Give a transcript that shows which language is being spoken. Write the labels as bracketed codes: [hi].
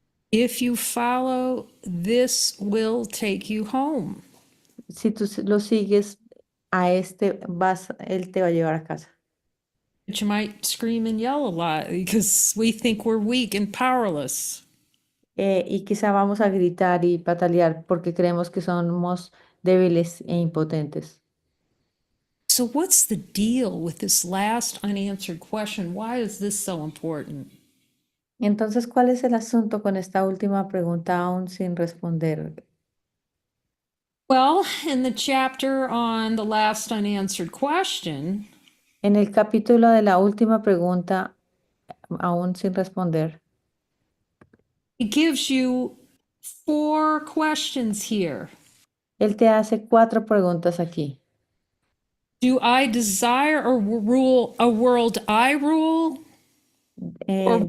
[en] if you follow, this will take you home. [es] si tú lo sigues, él te va a llevar a casa. [en] But you might scream and yell a lot because we think we're weak and powerless. [es] Y quizá vamos a gritar y patalear porque creemos que somos débiles e impotentes. [en] So, what's the deal with this last unanswered question? Why is this so important? [es] Entonces, ¿cuál es el asunto con esta última pregunta aún sin responder? [en] Well, in the chapter on the last unanswered question, [es] En el capítulo de la última pregunta, aún sin responder, [en] it gives you 4 questions here. [es] él te hace 4 preguntas aquí. [en] Do I desire or rule a world I rule or rules